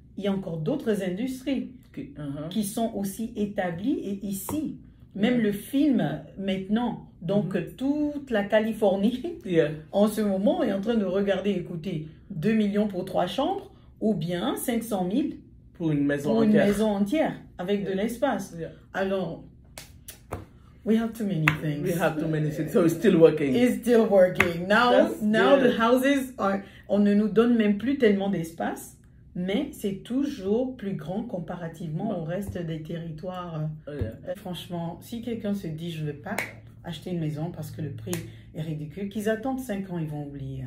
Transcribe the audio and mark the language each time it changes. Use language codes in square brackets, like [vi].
[fr] Il y a encore d'autres industries qui sont aussi établies et ici. Même le film maintenant, donc toute la Californie, en ce moment, est en train de regarder, écoutez, 2 millions pour 3 chambres ou bien 500 000 pour une maison entière avec de l'espace. Alors, [en] we have too many things. We have too many things, so it's still working. It's still working. Now the houses [fr] on ne nous donne même plus tellement d'espace. Mais c'est toujours plus grand comparativement au reste des territoires. Franchement, si quelqu'un se dit « je ne veux pas acheter une maison parce que le prix est ridicule », qu'ils attendent 5 ans, ils vont oublier.